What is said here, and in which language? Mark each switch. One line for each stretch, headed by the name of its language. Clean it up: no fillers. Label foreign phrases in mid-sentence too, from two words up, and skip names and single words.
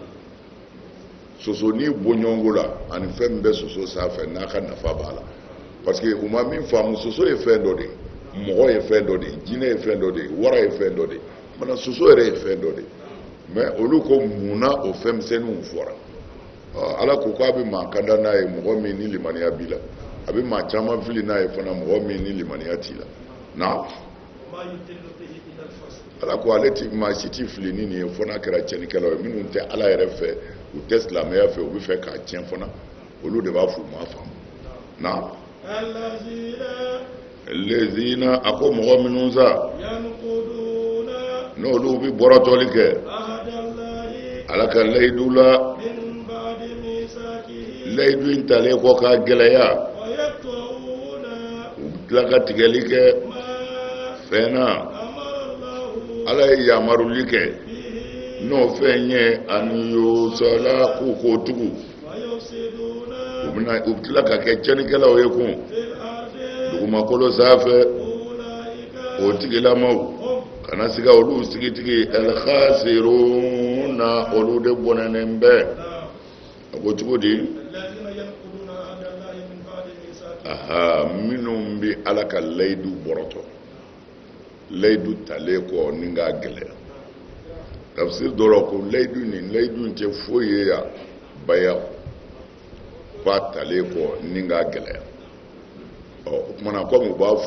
Bambara: soso ni bɔɲɔgɔnko la ani fɛn min bɛ soso sanfɛ n'a ka nafa b'a la
French: parce que
Bambara: u ma min faamu soso ye fɛn dɔ de mɔgɔ ye fɛn dɔ de jinɛ ye fɛn dɔ de wara ye fɛn dɔ de mana soso yɛrɛ ye fɛn dɔ de mais olu ko munna o fɛn misɛnninw fɔra ala ko k'a bɛ maa kanda n'a ye mɔgɔ min ni limaniya b'i la a bɛ maa caman fili n'a ye fana mɔgɔ min ni limaniya t'i la na
Arabic: وما يضل به إلى الفاسقين
Bambara: ala ko ale ti maa si ti fili ni nin ye fɔ n'a kɛra tiɲɛnikɛlaw ye minnu tɛ ala yɛrɛ fɛ u tɛ silamɛya fɛ u bɛ fɛ k'a tiɲɛ fana olu de b'a fɔ u m'a faamu na الذين lezina a ko mɔgɔ minnu sa ينقضون n'olu bɛ bɔrɔtɔli kɛ
Arabic: عهد الله
Bambara: ala ka layidu la
Arabic: من بعد ميثاقه
Bambara: layidu in talen kɔ k'a gɛlɛya ويقطعون u bɛ tila ka tigɛli kɛ ما fɛn na
Arabic: أمر الله
Bambara: ala ye yamaruli kɛ به n'o fɛn ye ani yosala k'u k'o tugu ويفسدون u bɛ tila ka kɛ cɛnikɛlaw ye kun
Arabic: في الأرض
Bambara: dugumakolo sanfɛ أولئك o tigilamaw هم kana siga olu sigitigi alkhasiruna olu de bɔnɛnen bɛ a ko cogo di
Arabic: الذين ينقضون عهد الله من بعد ميثاقه
Bambara: aha minnu bɛ ala ka layidu bɔrɔtɔ layidu talen kɔ ni k'a gɛlɛya tafsir dɔrɔn ko layidu in tɛ foyi ye yan baya k'a talen kɔ ni k'a gɛlɛya o kumana komi u b'a